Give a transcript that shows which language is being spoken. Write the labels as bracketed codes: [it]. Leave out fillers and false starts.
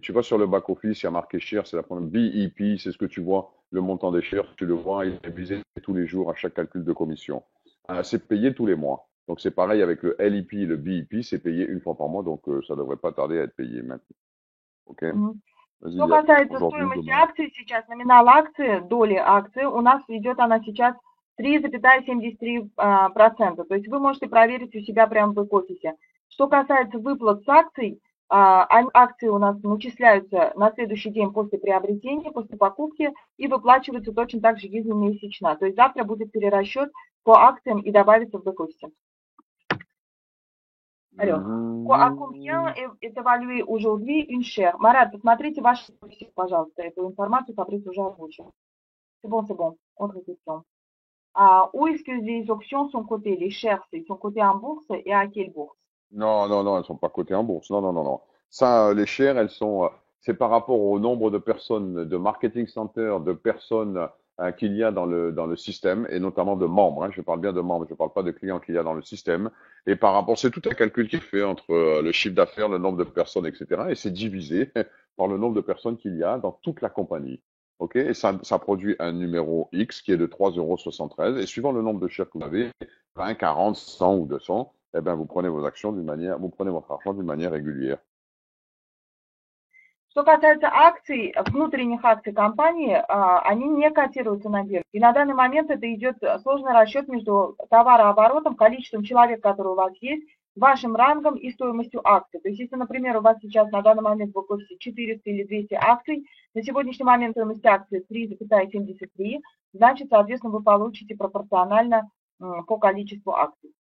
[fr] Tu vas sur le back-office, il y a marqué share, c'est la première. BEP, c'est ce que tu vois, le montant des shares, tu le vois, il est visé tous les jours à chaque calcul de commission. C'est payé tous les mois. Donc c'est pareil avec le LEP et le BEP, c'est payé une fois par mois, donc ça devrait pas tarder à être payé maintenant. OK? Мгм. Vas-y, [ru] Что [fr] Lial. [ru] касается [fr] Aujourd'hui ou [ru] стоимости [fr] demain. [ru] акций сейчас, номинал акции, доли акции, у нас идет она сейчас 3,73%. То есть вы можете проверить у себя прямо в бэк-офисе. Что касается выплат с акций, акции у нас начисляются на следующий день после приобретения, после покупки и выплачиваются точно так же ежемесячно. То есть завтра будет перерасчет по акциям и добавится в бэк-офисе. [fr] Alors, à combien Mhm. est évalué aujourd'hui une share? [ru] Марат, посмотрите ваш список, пожалуйста, эту информацию Фабрис уже озвучил. [fr] C'est bon, autre question. Où est-ce que les options sont cotées? Les shares, ils sont cotés en bourse et à quelle bourse? Non, non, non, elles sont pas cotées en bourse. Non, non, non, non. Ça, les shares, c'est par rapport au nombre de personnes, de marketing center, de personnes qu'il y a dans le système, et notamment de membres. Hein. Je parle bien de membres, je ne parle pas de clients qu'il y a dans le système. Et par rapport, c'est tout un calcul qui est fait entre le chiffre d'affaires, le nombre de personnes, etc. Et c'est divisé par le nombre de personnes qu'il y a dans toute la compagnie. OK? Et ça produit un numéro X qui est de 3,73 €. Et suivant le nombre de shares que vous avez, 20, 40, 100 ou 200, eh ben, vous prenez vos actions d'une manière, vous prenez votre argent d'une manière régulière. [ru] Что касается акций, внутренних акций компании, они не котируются на бирже. И на данный момент это идет сложный расчет между товарооборотом, количеством человек, которые у вас есть, вашим рангом и стоимостью акций. То есть, если, например, у вас сейчас на данный момент в офисе 400 или 200 акций, на сегодняшний момент стоимость акций 3,73, значит, соответственно, вы получите пропорционально по количеству акций.